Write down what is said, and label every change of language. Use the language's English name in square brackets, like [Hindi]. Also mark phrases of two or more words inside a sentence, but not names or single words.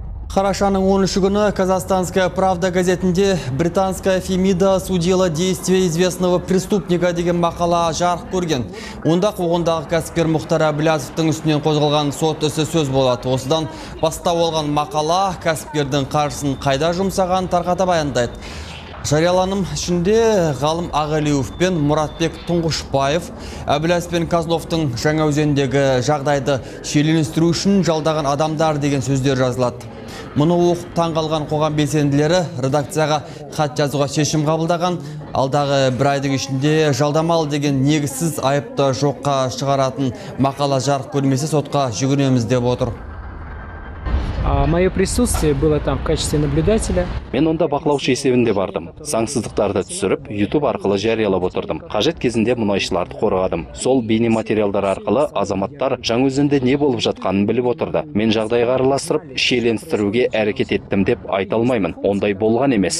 [Kazakh] Қарашаның 13 күні Казахстанская правда газетінде [Russian] британская Фемида судила действия известного преступника [Kazakh] деген мақала жарық көрген. Онда қоғындағы кәсіпкер Мұхтар Әбіләзовтың үстінен қозғалған сот ісі сөз болады. Осыдан бастау алған мақала кәсіпкердің қаржысын қайда жұмсаған тарқата баяндайды. Жарияланым ішінде Ғалым Ағалиев пен Мұратбек Тұңғышбаев Әбіләзов пен Козловтың жаңа өзендегі жағдайды шиеленістіру үшін жалдаған адамдар деген сөздер жазылады. Мұны оқып таңғалған қоғам белсенділері редакцияға хат жазуға шешім қабылдаған. Алдағы бір айдың ішінде жалдамалы деген негізсіз айыпты жоққа шығаратын мақала жарық көрмесе сотқа жүгінеміз деп отыр. [Russian] Мое присутствие было там в качестве наблюдателя. [Kazakh] Мен онда бақылаушы есебінде бардым. Заңсыздықтарды түсіріп, YouTube арқылы жариялап отырдым. Қажет кезінде мұнайшыларды қорғадым. Сол бейнематериалдар арқылы азаматтар Жаңаөзенде не болып жатқанын біліп отырды. Мен жағдайға араластырып, шиеленістіруге әрекет еттім деп айта алмаймын. Ондай болған емес.